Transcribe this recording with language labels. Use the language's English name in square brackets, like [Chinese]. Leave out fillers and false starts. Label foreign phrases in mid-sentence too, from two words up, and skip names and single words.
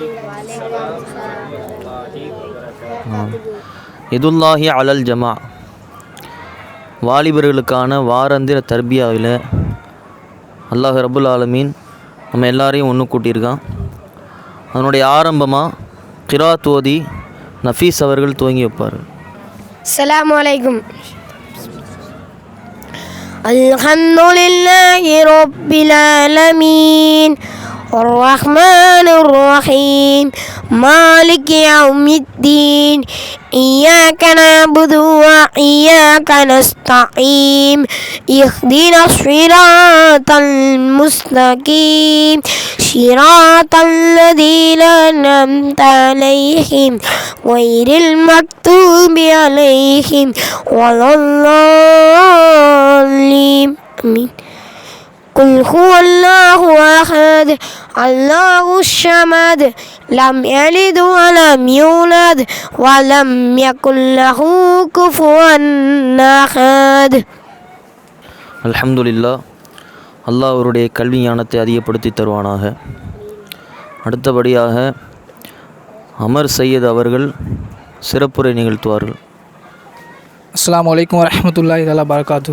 [Arabic] يد الله على الجماعة [Tamil] வாலிபர்களுக்கான வாராந்திர தர்பியாவில் [Arabic] الله رب العالمين [Tamil] நம்ம எல்லாரையும் ஒன்று கூட்டியிருக்கான். அதனுடைய ஆரம்பமாக கிராத் ஓதி நஃபீஸ் அவர்கள் துவங்கி வைப்பார். [Arabic] السلام عليكم. الحمد لله رب العالمين الرحمن الرحيم مالك يوم الدين إياك نعبد وإياك نستعين اهدنا الصراط المستقيم صراط الذين أنعمت عليهم غير المغضوب عليهم ولا الضالين آمين. قل هو الله أحد الله الصمد لم يلد ولم يولد ولم يكن له كفوا أحد. [Tamil] அல்ஹம்துலில்லாஹ். அல்லாஹ் அவருடைய கல்வி ஞானத்தை அதிகப்படுத்தி தருவானாக. அடுத்தபடியாக அமர் சையத் அவர்கள் சிறப்புரை நிகழ்த்துவார்கள். [Arabic] السلام عليكم ورحمة الله تعالى وبركاته.